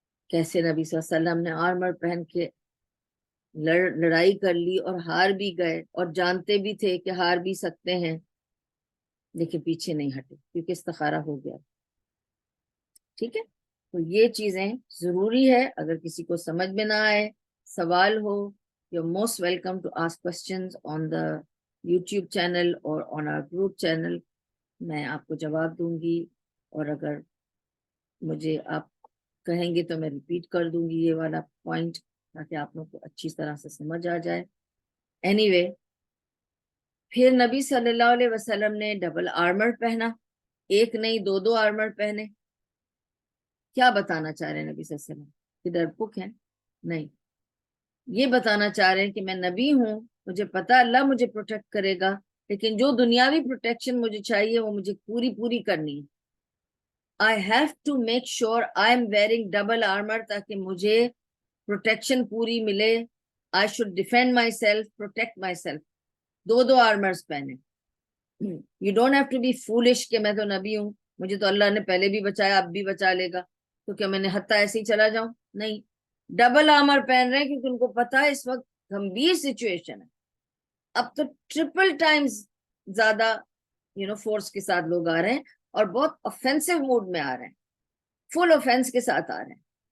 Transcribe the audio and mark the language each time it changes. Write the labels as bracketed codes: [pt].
[ur] کیسے نبی صلی اللہ علیہ وسلم نے آرمر پہن کے لڑائی کر لی اور ہار بھی گئے, اور جانتے بھی تھے کہ ہار بھی سکتے ہیں, لیکن پیچھے نہیں ہٹے کیونکہ استخارہ ہو گیا. ٹھیک ہے, تو یہ چیزیں ضروری ہے. اگر کسی کو سمجھ میں نہ آئے, سوال ہو, [en] you're most welcome to ask questions on the YouTube channel or on our group channel. [ur] میں آپ کو جواب دوں گی, اور اگر مجھے آپ کہیں گے تو میں ریپیٹ کر دوں گی یہ والا پوائنٹ, تاکہ آپ لوگ کو اچھی طرح سے سمجھ آ جائے. Anyway, پھر نبی صلی اللہ علیہ وسلم نے ڈبل آرمر پہنا, ایک نہیں دو آرمر پہنے. کیا بتانا چاہ رہے ہیں نبی صلی اللہ علیہ وسلم؟ کہ ڈرپوک ہیں؟ نہیں, یہ بتانا چاہ رہے ہیں کہ میں نبی ہوں, مجھے پتا اللہ مجھے پروٹیکٹ کرے گا, لیکن جو دنیاوی پروٹیکشن مجھے چاہیے وہ مجھے پوری کرنی ہے. [en] I have to make sure I am wearing double armor [ur] تاکہ مجھے پروٹیکشن پوری ملے. [en] I should defend myself, protect myself. [ur] دو آرمرز پہنے. [en] You don't have to be foolish [ur] کہ میں تو نبی ہوں, مجھے تو اللہ نے پہلے بھی بچایا اب بھی بچا لے گا, تو کیا میں نے حتیٰ ایسے ہی چلا جاؤں؟ نہیں, ڈبل آرمر پہن رہے ہیں کیونکہ ان کو پتا ہے اس وقت گمبھیر سچویشن ہے. اب تو ٹرپل ٹائمز زیادہ فورس کے ساتھ لوگ آ رہے ہیں اور بہت offensive موڈ میں آ رہے ہیں, فل offense کے ساتھ آ رہے ہیں.